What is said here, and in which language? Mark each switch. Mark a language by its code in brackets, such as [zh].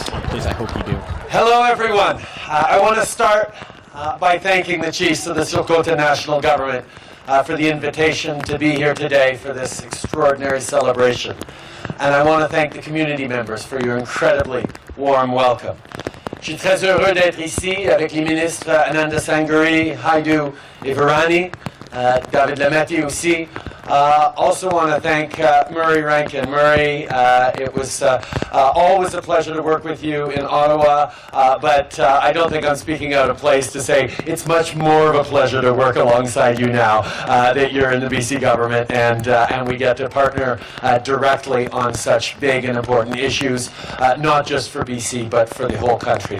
[en] Please, I hope you do. Hello, everyone. I want to start by thanking the chiefs of the Tŝilhqot'in National Government for the invitation to be here today for this extraordinary celebration. And I want to thank the community members for your incredibly warm welcome. [fr] Je suis très heureux d'être ici avec les ministres Ananda Sanguri, Haidu et Virani, David Lemaiah aussi. [en] Also want to thank Murray Rankin. Murray, it was always a pleasure to work with you in Ottawa, but I don't think I'm speaking out of place to say it's much more of a pleasure to work alongside you now that you're in the BC government and we get to partner directly on such big and important issues, not just for BC, but for the whole country.